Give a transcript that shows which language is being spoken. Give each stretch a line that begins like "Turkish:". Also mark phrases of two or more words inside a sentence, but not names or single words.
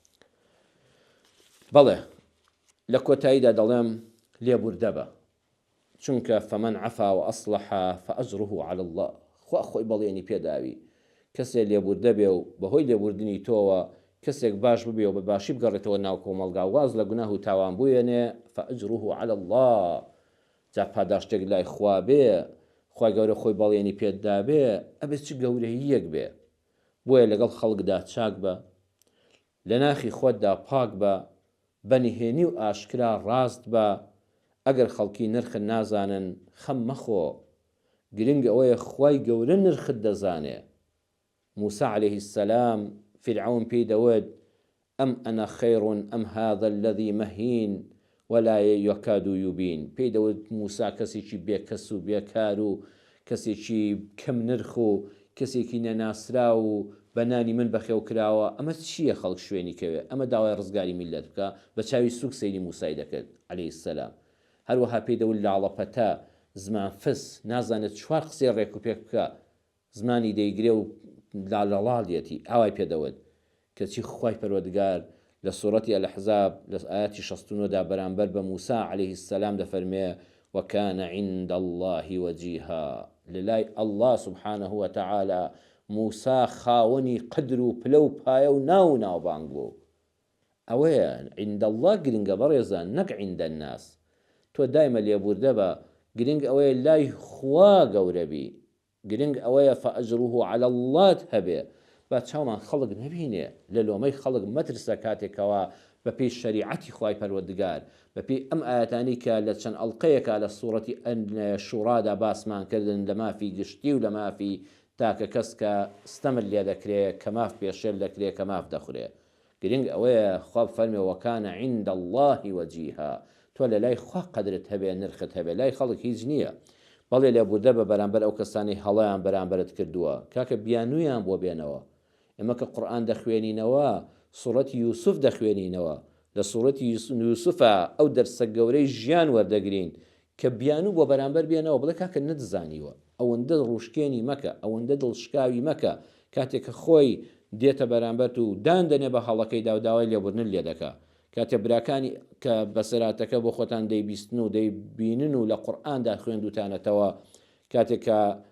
Central Kurdish: بەڵێ لە کۆتاییدا دەڵێم لێبوردە بە چونکە
Arabic: فەمەن عەفا و ئەصلەحا فەئەجڕه عەلی الله
Central Kurdish: خوا خۆی بەڵێنی پێداوی کەسێک لێبوردە بێ و بەهۆی لێبوردنی تۆوە کەسێک باش ببێ و بە باشی بگەڕێتەوە ناو کۆمەڵگا واز لە گوناه و تاوان بووێنێ
Arabic: فەئەجڕه عەلی الله
Central Kurdish: جا پاداشتێک لای خوا بێ خوای گەورە خۆی بەڵێنی پێدا بێ ئەبێ چ گەورەییەک بێ بۆیە لەگەڵ خەڵکدا چاک بە لە ناخی خۆتدا پاک بە بەنهێنی و ئاشکرا ڕاست بە ئەگەر خەڵکی نرخت نازانن خەم مەخۆ گرنگ ئەوەیە خوای گەورە نرخت دەزانێ
Arabic: موسى عليه السلام فرعون
Central Kurdish: پێی دەوت
Arabic: ئەم ئەنا خەیڕ ئەم هذا الذي مهین ولا يكاد يبين پێی
Central Kurdish: دەوت موسا کەسێکی بێکەس و بێکار و کەسێکی کەم نرخ و کەسێکی نەناسرا و بەنانی من بەخێو کراوە ئەمە چییە خەڵک شوێنی کەوێ ئەمە داوای ڕزگاری میلەت بکە بە چاوی سوک سەیری موسای دەکرد
Arabic: عليه السلام
Central Kurdish: هەروەها پێی دەوت لاڵەپەتە زمان فس نازانێت چوار قسەی ڕێک و پێک بکە زمانی دەیگرێ و لاڵەڵێتی ئاوای پێدەوت کەچی خوای پەروەردگار لە سوورەتی الأحزاب لە ئاەتی 69دا بەرامبەر بە
Arabic: موسى عليه السلام
Central Kurdish: دەفەرمێ
Arabic: وكان عند الله وجيها
Central Kurdish: لەلای
Arabic: الله سبحانه وتعالى
Central Kurdish: موسى خاوەنی قدر و پلە و پایە و ناوبانگ بوو ئەوەیە
Arabic: عند الله
Central Kurdish: گرنگە بەڕێزان نەک
Arabic: عند الناس
Central Kurdish: تۆ دایمە لێبوردە بە گرنگ ئەوەیە لای خوا گەورە بی گرنگ ئەوەیە
Arabic: فەئەجڕه عەلی الله
Central Kurdish: هەبێ با چاومان خەڵک نەبینێ لە لۆمەی خەڵک مەترسە کاتێکەوە بە پێی شەریعەتی خوای پەروەردگار بە پێی ئەم ئاەتانی کە لە چەند ئەڵلقەیەکە لە سوورەتی شوڕادا باسمان کردن لە مافی گشتی و لە مافی تاکە کەس کە ستەمر لێ دەکرێت کە ماف پێشێل دەکرێت کە ماف دەخورێ گرنگ ئەوەیە خوا فەرمێ
Arabic: وەکانە عند الله وەجیها
Central Kurdish: تۆ لە لای خوا قەدرت هەبێ نرخت هەبێ لای خەڵک هیچ نییە بەڵێ لێبوردە بە بەرامبەر ئەو کەسانی هەڵەیان بەرامبەرت کردووە کاکە بیانویان بۆ بێنەوە ئێمە کە قورئان دەخوێنینەوە سوورەتی یوسف دەخوێنینەوە لە سوورەتی یوسفە ئەو دەرسە گەورەی ژیان وەردەگرین کە بیانوو بۆ بەرامبەر بێنەوە بڵێ کاکە نەدزانیوە ئەوەندە ڕوشکێنی مەکە ئەوەندە دڵشکاوی مەکە کاتێک کە خۆی دێتە بەرامبەر و دان دەنێ بە هەڵەکەیدا و داوای لێبوردن لێ دەکا کاتێ براکانی کە بەسەراتەکە بۆ خۆتان دەیبیستن و دەیبینن و لە قورئاندا خوێندوتانەتەوە کاتێک کە